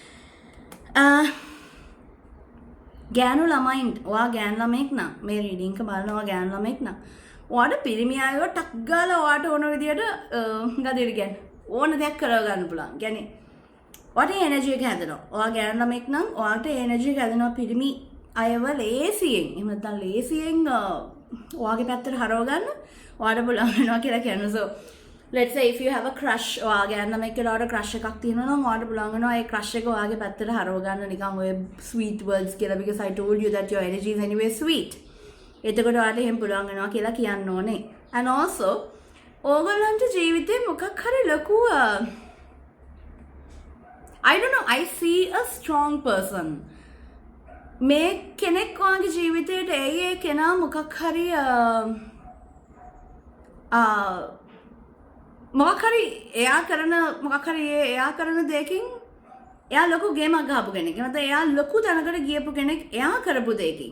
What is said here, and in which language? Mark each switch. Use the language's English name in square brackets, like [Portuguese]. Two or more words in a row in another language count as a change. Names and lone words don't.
[Sinhala] ගෑනු ළමයින්ට ඔයා ගෑනු ළමෙක් නම් මේ රීඩින් එක බලනවා ගෑනු ළමෙක් නම් ඔයාට පිරිමි අයව ටක් ගාලා ඔයාට ඕන විදියට ගදිර කියන්නේ ඕන දෙයක් කරව ගන්න පුළුවන්. කියන්නේ ඔයාට එනර්ජි එක හැදෙනවා. ඔයා ගෑනු ළමෙක් නම් ඔයාට එනර්ජි එක හැදෙනවා පිරිමි අයව ලේසියෙන්. එහෙම නැත්නම් ලේසියෙන් ඔයාගේ පැත්තට හරව ගන්න ඔයාට පුළුවන් වෙනවා කියලා කියනවා. [English] So let's say if you have a crush [Sinhala] ඔයාගේ අන්නම එක්කලාට crush එකක් තියෙනවා නම් ඔයාට පුළුවන් වෙනවා ඒ crush එක ඔයාගේ පැත්තට හරව ගන්න නිකන් ඔය [English] sweet words [Sinhala] කියලා [English] because I told you that your energy is anyway sweet. [Sinhala] එතකොට ඔයාට එහෙම පුළුවන් වෙනවා කියලා කියන්න ඕනේ. [English] And also [Sinhala] ඕගොල්ලන්ට ජීවිතේ මොකක් හරි ලොකු [English] I don't know, I see a strong person. [Sinhala] මේ කෙනෙක් ඔයාගේ ජීවිතේට ඒ කෙනා මොකක් හරි මොකක් හරි එයා කරන දෙයකින් එයා ලොකු ගේමක් ගහපු කෙනෙක්. එහෙනම් එයා ලොකු තැනකට ගියපු කෙනෙක් එයා කරපු දෙයකින්.